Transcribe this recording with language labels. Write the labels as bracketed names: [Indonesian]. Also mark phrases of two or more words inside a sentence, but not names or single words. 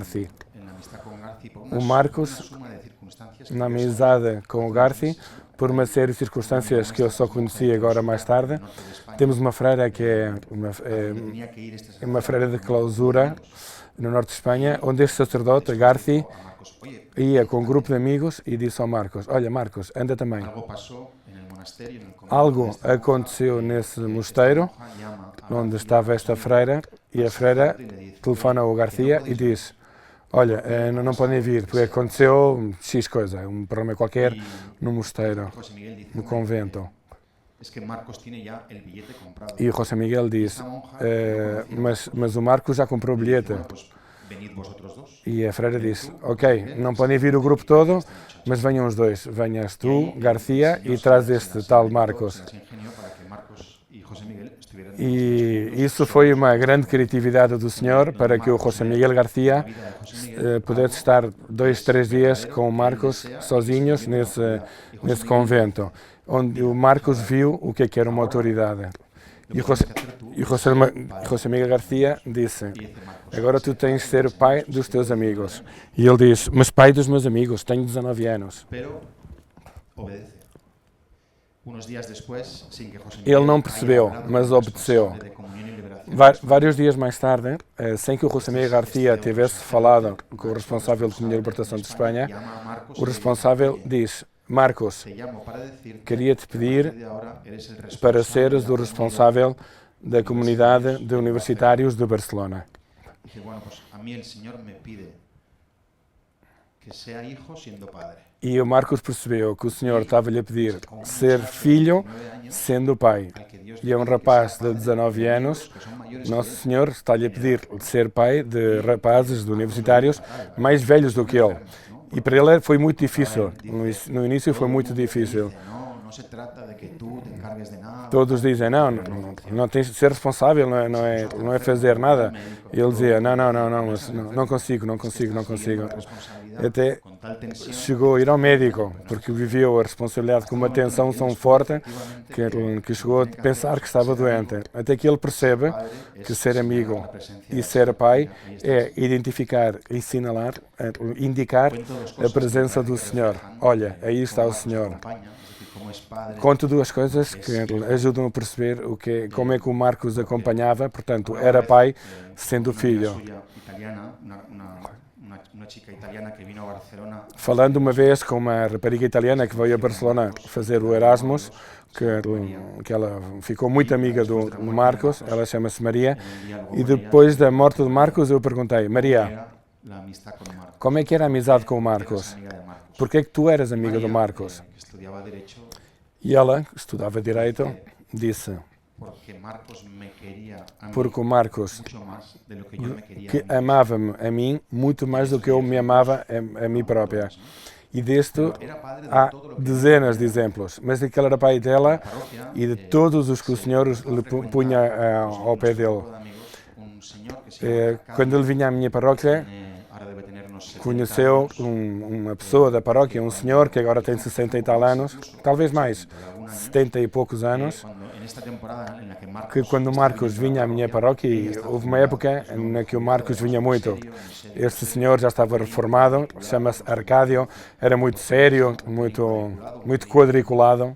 [Portuguese] O Marcos, na amizade com o Garci, por uma série de circunstâncias que eu só conheci agora mais tarde, temos uma freira que é uma freira de clausura no norte de Espanha, onde este sacerdote, Garci, ia com um grupo de amigos e disse ao Marcos: olha Marcos, anda também. Algo aconteceu nesse mosteiro, onde estava esta freira, e a freira telefona ao Garcia e diz: olha, não podem vir, porque aconteceu X coisa, um problema qualquer no mosteiro, [Spanish] José Miguel dice, [Portuguese] no [Spanish] "No, [Portuguese] convento. [Spanish] es que Marcos tiene ya el billete comprado. [Portuguese] E o José Miguel diz, [Spanish] Esta monja que no conocía a [Portuguese] mas o Marcos já comprou o [Spanish] le dice, [Portuguese] bilhete. [Spanish] bueno, pues venid vosotros dos. [Portuguese] E a freira [Spanish] Ven [Portuguese] disse, [Spanish] tú, [Portuguese] ok, [Spanish] José Miguel, [Portuguese] não podem vir o grupo todo, mas venham os dois. Venhas tu, Garcia, e traz este tal Marcos. [Spanish] se las ingenió para que Marcos y José Miguel estuvieran [Portuguese] E isso foi uma grande criatividade do Senhor para que o José Miguel Garcia pudesse estar 2, 3 dias com o Marcos sozinhos nesse convento, onde o Marcos viu o que era uma autoridade. E o José Miguel Garcia disse, agora tu tens de ser o pai dos teus amigos. E ele disse, mas pai dos meus amigos, tenho 19 anos. [Spanish] Pero obedece. Unos días después, sin que José [Portuguese] Ele [Spanish] Miguel [Portuguese] não [Spanish] haya [Portuguese] percebeu, [Spanish] hablado [Portuguese] mas [Spanish] con el [Portuguese] obedeceu. [Spanish] responsable de Comunión y Liberación, [Portuguese] Vários dias mais tarde, sem que o José Miguel Garcia tivesse falado com o responsável de Comunhão e Libertação de Espanha, [Spanish] llama a Marcos [Portuguese] o [Spanish] y le [Portuguese] responsável [Spanish] dice, [Portuguese] diz, Marcos, [Spanish] "Te llamo para decirte [Portuguese] queria-te [Spanish] que a [Portuguese] pedir [Spanish] partir de ahora eres el [Portuguese] para [Spanish] responsable [Portuguese] seres [Spanish] de [Portuguese] o [Spanish] la [Portuguese] responsável da comunidade de universitários de Barcelona. [Spanish] Dice, bueno, pues a mí el Señor me pide que sea hijo siendo padre. [Portuguese] E o Marcos percebeu que o Senhor estava-lhe a pedir ser filho sendo pai. [Spanish] Al que Dios [Portuguese] E é um [Spanish] le pide que [Portuguese] rapaz [Spanish] sea [Portuguese] de [Spanish] padre [Portuguese] 19 anos, [Spanish] que son mayores [Portuguese] Nosso [Spanish] que él. [Portuguese] Senhor está-lhe a pedir ser pai de rapazes, de universitários, mais velhos do que ele. E para ele foi muito difícil. No início foi muito difícil. Dice, no se trata de que tú te encargues de nada. Todos dizem, não tens de ser responsável, não é fazer nada. E ele dizia, mas não consigo. Até [Spanish] Con tal tensión, [Portuguese] chegou a ir ao médico, porque viveu a responsabilidade com uma tensão tão forte que chegou a pensar que estava doente. Até que ele percebe que ser amigo e ser pai é identificar e sinalar, indicar a presença do Senhor. Olha, aí está o Senhor. Conto duas coisas que ajudam a perceber como é que o Marcos acompanhava, portanto, era pai sendo filho. [Spanish] Una chica italiana que vino a Barcelona [Portuguese] Falando uma vez com uma rapariga italiana que veio a Barcelona fazer o Erasmus, que ela ficou muito amiga do Marcos, ela chama-se Maria, e depois da morte do Marcos eu perguntei, Maria, [Spanish] la amistad con Marcos. [Portuguese] como é que era a amizade com o Marcos? [Spanish] Amiga de Marcos. [Portuguese] Por que é que tu eras amiga do Marcos? [Spanish] Que estudiaba Derecho [Portuguese] E ela, que estudava Direito, disse, [Spanish] porque Marcos me quería a mí [Portuguese] porque o Marcos [Spanish] mucho más de lo que yo me quería [Portuguese] que [Spanish] a mí. [Portuguese] amava-me a mim muito mais do que eu me amava a mim própria. E disto há dezenas de exemplos, mas de que ele era pai dela e de todos os que o Senhor lhe punha ao pé dele. [Spanish] Un señor que se llama [Portuguese] Quando ele vinha à minha paróquia, [Spanish] ahora debe tener unos 70 [Portuguese] conheceu uma pessoa da paróquia, um senhor que agora tem 60 e tal anos, talvez mais, 70 e poucos anos, [Spanish] en esta temporada en la que Marcos [Portuguese] que quando o Marcos vinha à minha paróquia, e houve uma época na que o Marcos vinha muito, este senhor já estava reformado, chama-se Arcádio, era muito sério, muito quadriculado,